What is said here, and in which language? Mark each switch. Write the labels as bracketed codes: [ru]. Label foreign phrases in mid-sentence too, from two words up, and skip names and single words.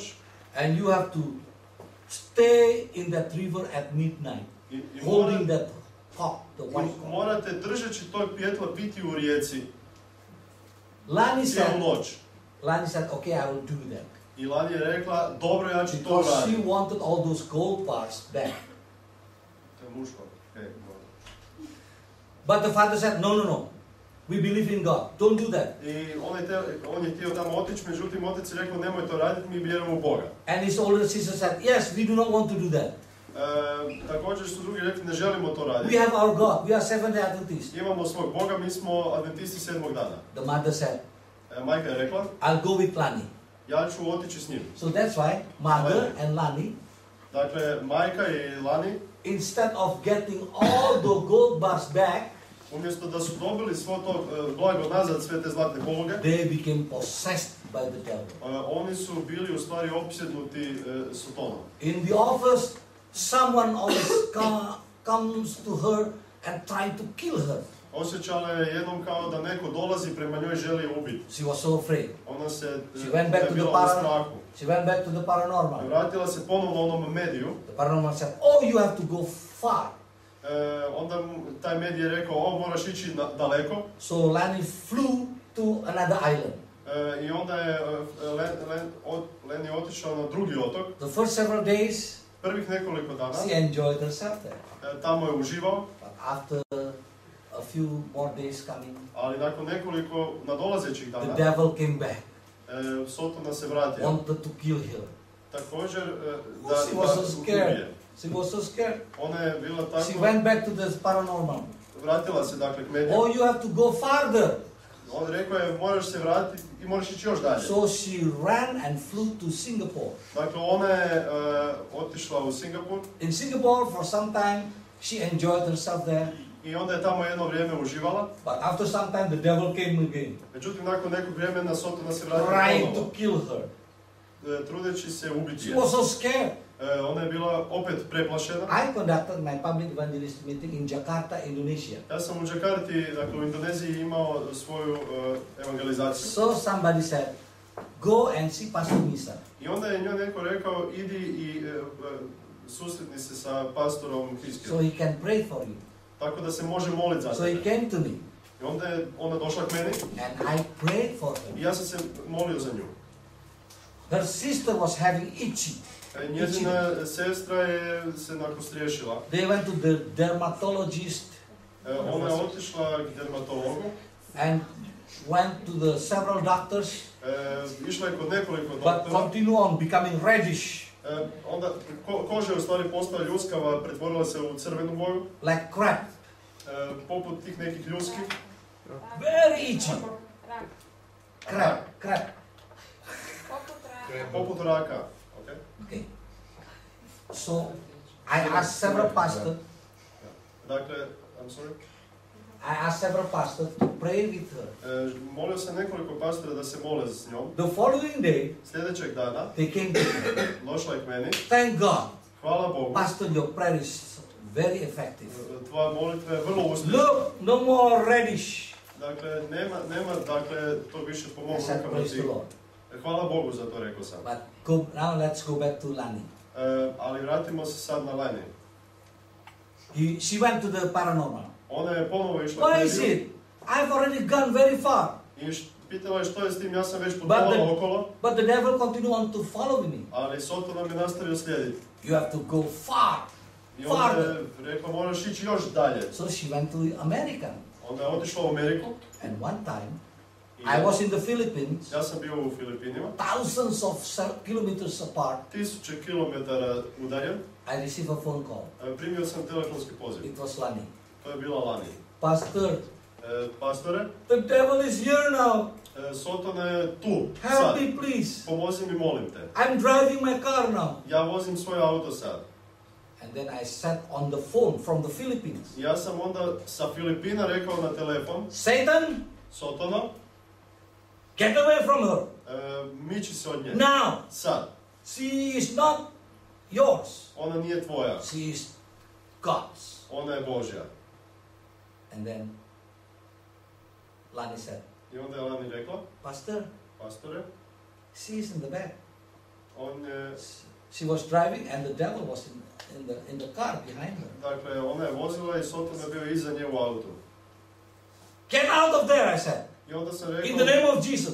[en] And you have to stay in that river at midnight, I holding that cock, the white cock. [hr] morate držeći tog pijetla biti u rijeci Lani cijelu [en] said, [hr] noć. [en] okay, I will do that. [hr] I Lani je rekla, dobro, ja ću to [en] Because she [hr] raditi. [en] wanted all those gold bars back. [hr] To je muško. [en] Okay. But the father said, no. We believe in God. Don't do that. [hr] I on je htio tamo otići, međutim otac je rekao, nemoj to raditi, mi vjerujemo u Boga. [en] And his older sister said, yes, we do not want to do that. [hr] Također su drugi rekli, ne želimo to raditi. [en] We have our God. We are Seventh-day Adventists. [hr] Imamo svog Boga, mi smo adventisti 7. dana. [en] The mother said, [hr] Majka je rekla, [en] I'll go with Lani. [hr] ja ću otići s njim. [en] So that's why mother and Lani, [hr] Dakle, majka i Lani, [en] instead of getting all the gold bars back, [hr] umjesto da su dobili svo to blago nazad, sve te zlatne poluge, [en] they became possessed by the devil. [hr] oni su bili u stvari opsjednuti Sotonom. [en] In the office, someone always comes to her and trying to kill her. [hr] Osjećala je jednom kao da neko dolazi prema njoj i želi je ubiti. [en] She was so afraid. [hr] Ona se [en] She went back to the [hr] bila u strahu. [en] She went back to the paranormal. [hr] Vratila se ponovno onom mediju. [en] The paranormal said, oh, you have to go far. [hr] Onda taj medij je rekao, moraš ići daleko. [en] So Lani flew to another island. [hr] I onda je Leni otišao na drugi otok. [en] The first several days, [hr] Prvih nekoliko dana. [en] she enjoyed herself there. [hr] Tamo je uživao. [en] But after a few more days coming, [hr] Ali nakon nekoliko nadolazećih [en] the [hr] dana, [en] devil came back, [hr] Sotona se vratio. [en] wanted to kill her. [hr] Također [en] She was so scared. [hr] ubije. [en] She was so scared. [hr] Ona je bila [en] She [hr] tako, [en] went back to the paranormal. [hr] vratila se dakle k mediju. [en] Oh, you have to go farther. [hr] On rekao je, moraš se vratiti i moraš ići još dalje. [en] So she ran and flew to Singapore. [hr] Dakle, ona je otišla u Singapur [en] In Singapore, for some time, she enjoyed herself there. [hr] i onda je tamo jedno vrijeme uživala. [en] But after some time, the devil came again, [hr] Međutim, nakon nekog vremena Sotona se vratila [en] trying to [hr] ponovo, [en] kill her. [hr] trudeći se ubiti [en] She [hr] je. [en] was so scared. [hr] Ona je bila opet preplašena. [en] I conducted my public evangelist meeting in Jakarta, Indonesia. [hr] Ja sam u Jakarti, dakle u Indoneziji, imao svoju evangelizaciju. [en] So somebody said, go and see Pastor Misa. [hr] I onda je njoj neko rekao, idi i susretni se sa pastorom [en] So [hr] Hiskijem, [en] he can pray for you. [hr] tako da se može moliti za [en] So he [hr] tebe. [en] came to me [hr] I onda je ona došla k meni [en] and I prayed for [hr] i [en] her. [hr] ja sam se molio za nju. [en] Her sister was having itchy. [hr] Njezina sestra je se nakostriješila. [en] They went to the dermatologist [hr] Ona je otišla k dermatologu, [en] and went to the several doctors, [hr] išla je kod nekoliko [en] but [hr] doktora. [en] continue on becoming reddish, [hr] Onda koža je u stvari postala ljuskava, pretvorila se u crvenu boju, [en] like crab, [hr] poput tih nekih ljuski. [en] very itchy. Crab. [hr] Poput raka. [en] Okay. Okay. So I asked several pastors. Dakle, I'm sorry. I asked several pastors to pray with her. [hr] Molio sam nekoliko pastora da se mole s njom. [en] The following day, [hr] Sljedećeg dana [en] they came to me. [hr] došla je k meni. [en] Thank God, [hr] Hvala Bogu. [en] Pastor, your prayer is very effective. [hr] Tvoja molitva je vrlo uspješna. [en] Look, no more reddish. [hr] Dakle, nema dakle, to više po [en] I [hr] mom [en] said, [hr] rukama [en] praise the [hr] ti. [en] Lord. [hr] Hvala Bogu za to, rekao sam. [en] But now let's go back to Lani. [hr] Ali vratimo se sad na Lani. [en] She went to the paranormal. [hr] Ona je ponovo išla [en] What [hr] k [en] is [hr] mediju [en] it? I've already gone very far. [hr] i pitala je što je s tim, ja sam već putovala okolo, [en] But the devil continued on to follow me. [hr] ali Sotona me nastavio slijediti. [en] You have to go far. [hr] I onda je rekla, moraš ići još dalje. [en] So she went to America. [hr] Onda je otišla u Ameriku. [en] And one time, [hr] I [en] I was in the Philippines, [hr] ja sam bio u Filipinima, [en] thousands of kilometers apart. [hr] 1000 kilometara udaljen. [en] I received a phone call. [hr] Primio sam telefonski poziv. [en] It was Lani. [hr] To je bila Lani. [en] Pastor, [hr] Pastore, [en] the devil is here now. [hr] Sotona je tu, [en] Help [hr] sad. [en] me, please. [hr] Pomozi mi, molim te. [en] I'm driving my car now. [hr] Ja vozim svoj auto sad. [en] And then I sat on the phone from the Philippines. [hr] Ja sam onda sa Filipina rekao na telefon, [en] Satan, [hr] Sotono, [en] get away from her. [hr] miči se od nje. [en] Now, [hr] Sad. [en] she is not yours. [hr] Ona nije tvoja. [en] She is God's. [hr] Ona je Božja. [en] And then Lani said, [hr] I onda je Lani rekla, [en] Pastor, [hr] pastore, [en] she is in the back. [hr] on je, [en] She was driving and the devil was in the car behind her. [hr] dakle, ona je vozila i Soton je bio iza nje u autu. [en] Get out of there, I said. [hr] I onda sam [en] In the [hr] rekao, [en] name of Jesus.